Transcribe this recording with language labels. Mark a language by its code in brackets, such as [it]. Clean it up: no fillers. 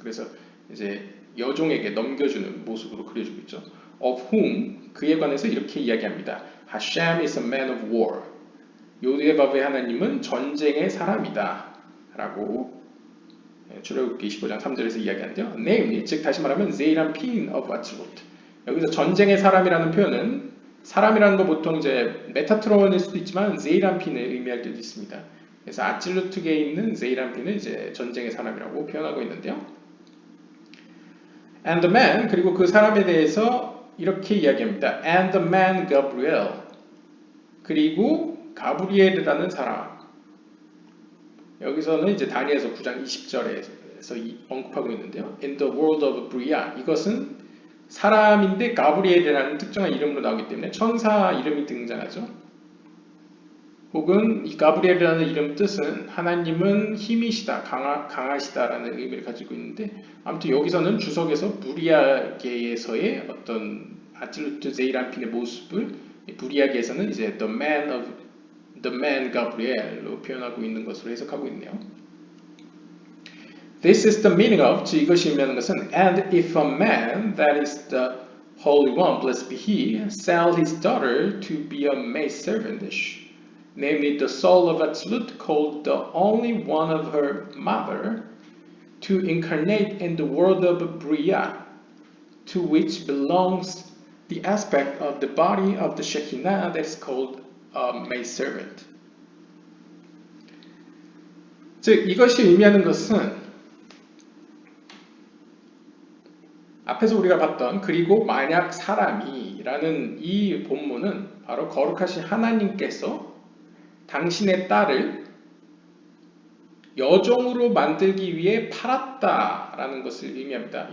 [ko] 그래서 이제 여종에게 넘겨주는 모습으로 그려주고 있죠. [en] Of whom, [ko] 그에 관해서 이렇게 이야기합니다. [en] Hashem is a man of war. [ko] 요드바브의 하나님은 전쟁의 사람이다 라고 출애굽기 25장 3절에서 이야기하는데요. [en] Namely, [ko] 즉 다시 말하면 Zerampin of Atzilut. 여기서 전쟁의 사람이라는 표현은 사람이라는 거 보통 이제 메타트론일 수도 있지만 Zerampin을 의미할 때도 있습니다. 그래서 아찔루트계에 있는 Zerampin을 이제 전쟁의 사람이라고 표현하고 있는데요. [en] And the man, [ko] 그리고 그 사람에 대해서 이렇게 이야기합니다. [en] And the man Gabriel. [ko] 그리고 가브리엘이라는 사람. 여기서는 이제 다니엘서 9장 20절에서 언급하고 있는데요. [en] In the world of Bria. [ko] 이것은 사람인데 가브리엘이라는 특정한 이름으로 나오기 때문에 천사 이름이 등장하죠. 혹은 이 가브리엘이라는 이름 뜻은 하나님은 힘이시다, 강하시다라는 의미를 가지고 있는데 아무튼 여기서는 주석에서 부리아계에서의 어떤 아틀루트 제이란핀의 모습을 부리아계에서는 이제 [en] the man Gabriel [ko] 로 표현하고 있는 것으로 해석하고 있네요. [en] This is the meaning of, [ko] 즉 이것이 의미하는 것은 [en] and if a man, that is the Holy One, blessed be he, sell his daughter to be a maidservant, namely the soul of Absolute, called the only one of her mother, to incarnate in the world of Bria, to which belongs the aspect of the body of the Shekinah that is called a maidservant. [ko] 즉 이것이 의미하는 것은 앞에서 우리가 봤던 그리고 만약 사람이라는 이 본문은 바로 거룩하신 하나님께서 당신의 딸을 여종으로 만들기 위해 팔았다라는 것을 의미합니다.